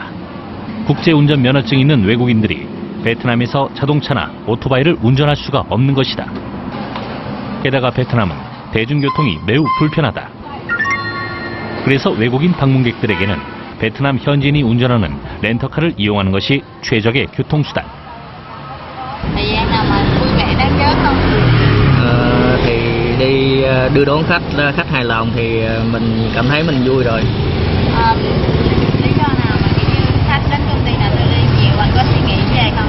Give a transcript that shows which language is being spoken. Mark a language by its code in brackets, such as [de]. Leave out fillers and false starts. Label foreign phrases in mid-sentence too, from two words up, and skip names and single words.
[ko] 국제 운전면허증이 있는 외국인들이 베트남에서 자동차나 오토바이를 운전할 수가 없는 것이다. 게다가 베트남은 대중교통이 매우 불편하다. 그래서 외국인 방문객들에게는 베트남 현지인이 운전하는 렌터카를 이용하는 것이 최적의 교통수단. [vi] Thời gian nào mà vui vẻ đáng nhớ không? Thì đi đưa đón khách hài lòng thì mình cảm thấy mình vui rồi. Lý do nào mà kiểu như khách đến công ty nào tự đi nhiều, anh có suy nghĩ về không?